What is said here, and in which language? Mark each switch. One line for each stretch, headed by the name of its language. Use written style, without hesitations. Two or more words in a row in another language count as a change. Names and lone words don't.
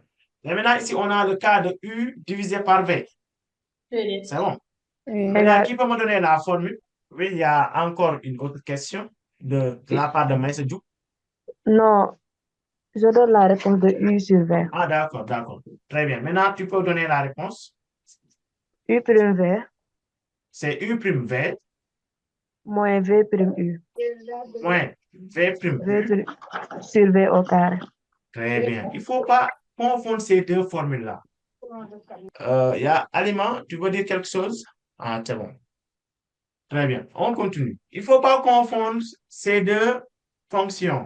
French: Et maintenant, ici, on a le cas de U divisé par V. C'est bon. Maintenant, qui peut me donner la formule? Oui, il y a encore une autre question de la part de Maïssa Diouf. Non, je donne la réponse de U sur V. Ah, d'accord, d'accord. Très bien. Maintenant, tu peux donner la réponse. U prime V C'est U prime V moins V prime U. moins V prime V U. prime sur V au carré. Très bien. Il ne faut pas confondre ces deux formules-là. Il y a Aliment, tu veux dire quelque chose? Ah, c'est bon. Très bien. On continue. Il ne faut pas confondre ces deux fonctions.